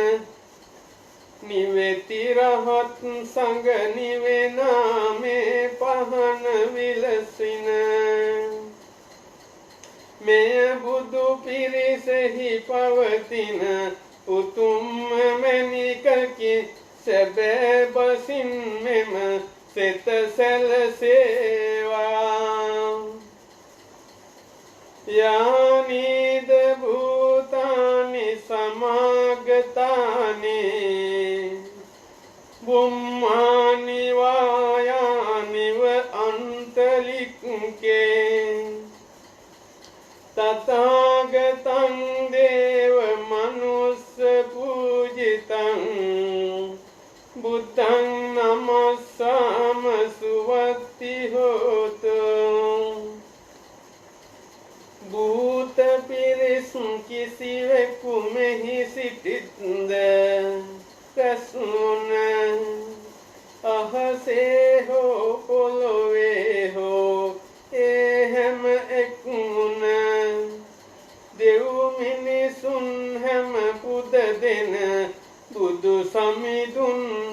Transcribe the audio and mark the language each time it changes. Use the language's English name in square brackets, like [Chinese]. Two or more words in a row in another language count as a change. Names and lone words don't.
[Sinhala] නිවෙති රහත් සංග නිවෙනා මේ පහන විලසින මෙය බුදු පිරිසෙහි පවතින උතුම්ම මැණිකකි සැබෑ බසින් මෙම සිත [Pali] සැලසේවා යානිද භූතානි සමාගතානි බුම්මානි වායානිව අන්තලික්කේ තථාගතං දේව මනුස්ස පූජිතං බුද්ධං නමස්සාම සුවත්ති හෝතු [Sinhala] භූත පිරිස් කිසිවෙකු මෙහි සිටිත්ද රැස්වුන අහසේ හෝ පොළොවේ හෝ ඒ හැම එක්මුණ දෙව් මිනිසුන් හැම පුද දෙන බුදු සමිඳුන්